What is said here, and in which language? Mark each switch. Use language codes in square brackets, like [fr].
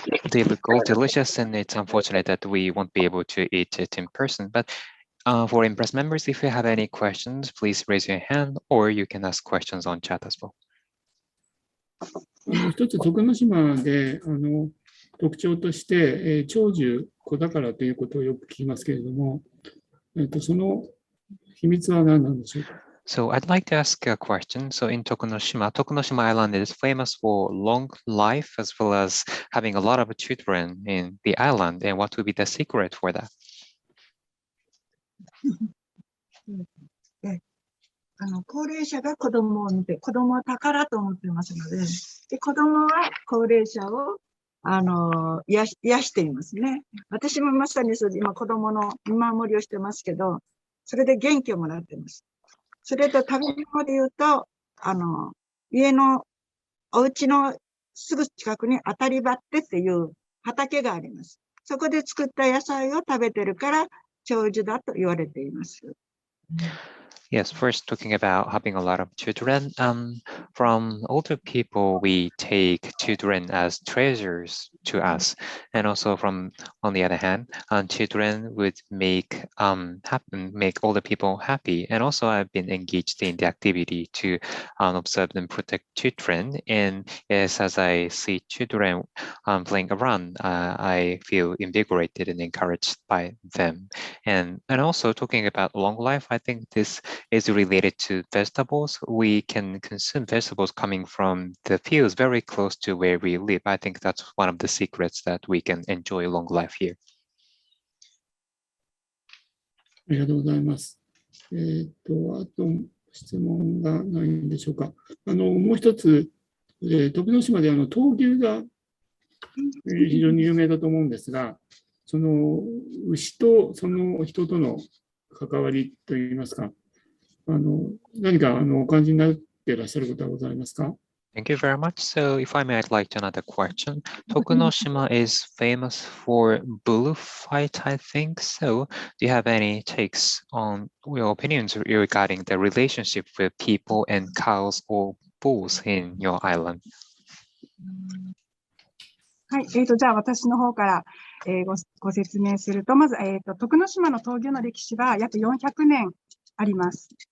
[en] They look all delicious, and it's unfortunate that we won't be able to eat it in person. But for Impress members, if you have any questions, please raise your hand, or you can ask questions on chat as well. [ja] 一つ、徳之島で特徴として、長寿、子宝ということをよく聞きますけれども、その秘密は何なんでしょうか。 [en] So I'd like to ask a question. So in Tokunoshima, Tokunoshima Island is famous for long life as well as having a lot of children in the island. And what would be the secret for that? [ja] 高齢者が子供を見て、子供は宝と思っていますので、で子供は高齢者を癒していますね。私もまさに今子供の見守りをしてますけど、それで元気をもらっています。それと食べ物で言うと、家のお家のすぐ近くに当たりばってっていう畑があります。そこで作った野菜を食べてるから長寿だと言われています。 [en] Yes, first talking about having a lot of children. From older people, we take children as treasures to us, and also on the other hand, children would make older people happy. And also, I've been engaged in the activity to observe and protect children. And yes, as I see children playing around, I feel invigorated and encouraged by them. And also talking about long life, I think this is related to vegetables. We can consume vegetables coming from the fields very close to where we live. I think that's one of the secrets that we can enjoy long life here. [ja] ありがとうございます。あと質問がないんでしょうか。もう一つ、徳之島で闘牛が非常に有名だと思うんですが、その牛とその人との関わりといいますか、何かお感じになっていらっしゃることはございますか。 [en] Thank you very much. So if I may, I'd like to another question. Tokunoshima is famous for bullfight, I think. So do you have any takes on your opinions regarding the relationship with people and cows or bulls in your island? [ja] はい、じゃあ私の方から、ご説明すると、まず、徳之島の闘牛の歴史は約400年あります。